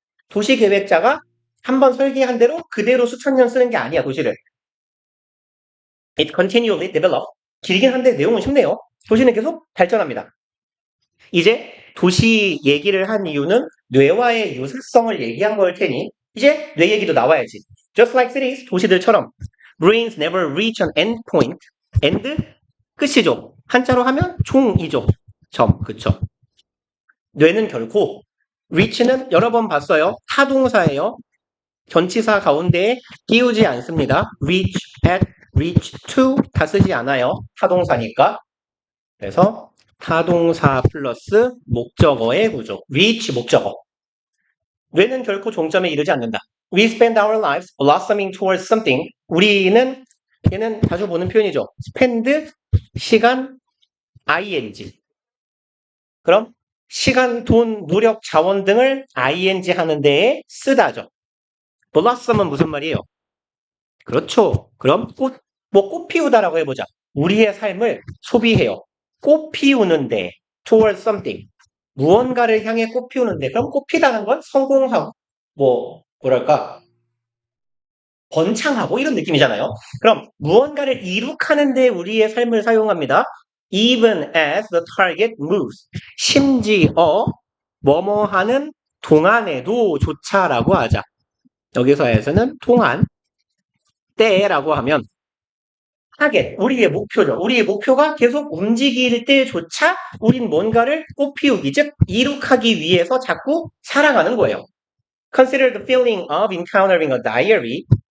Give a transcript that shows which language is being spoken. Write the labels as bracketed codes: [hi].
[ko] 도시계획자가 한 번 설계한 대로 그대로 수천 년 쓰는 게 아니야, 도시를. [en] It continually develop. [ko] 길긴 한데 내용은 쉽네요. 도시는 계속 발전합니다. 이제 도시 얘기를 한 이유는 뇌와의 유사성을 얘기한 걸 테니 이제 뇌 얘기도 나와야지. [en] Just like cities, [ko] 도시들처럼 [en] brains never reach an end point. [ko] end 끝이죠. 한자로 하면 종이죠. 점, 그쵸. 뇌는 결코 reach는 여러 번 봤어요. 타동사예요. 전치사 가운데에 띄우지 않습니다. reach at, reach to 다 쓰지 않아요. 타동사니까. 그래서 타동사 플러스 목적어의 구조. reach 목적어. 뇌는 결코 종점에 이르지 않는다. [en] We spend our lives blossoming towards something. [ko] 우리는 얘는 자주 보는 표현이죠. spend 시간 ing. 그럼 시간, 돈, 노력, 자원 등을 ing 하는 데에 쓰다죠. blossom은 무슨 말이에요? 그렇죠. 그럼 꽃 피우다라고 해보자. 우리의 삶을 소비해요. 꽃 피우는데, [en] towards something. [ko] 무언가를 향해 꽃 피우는데, 그럼 꽃 피다는 건 성공하고, 뭐랄까, 번창하고 이런 느낌이잖아요. 그럼 무언가를 이룩하는데 우리의 삶을 사용합니다. [en] Even as the target moves. [ko] 심지어 뭐뭐 하는 동안에도 조차라고 하자. 여기서에서는 동안, 때라고 하면 타겟, 우리의 목표죠. 우리의 목표가 계속 움직일 때조차 우린 뭔가를 꽃피우기, 즉 이룩하기 위해서 자꾸 살아가는 거예요. [en] Consider the feeling of encountering a diary.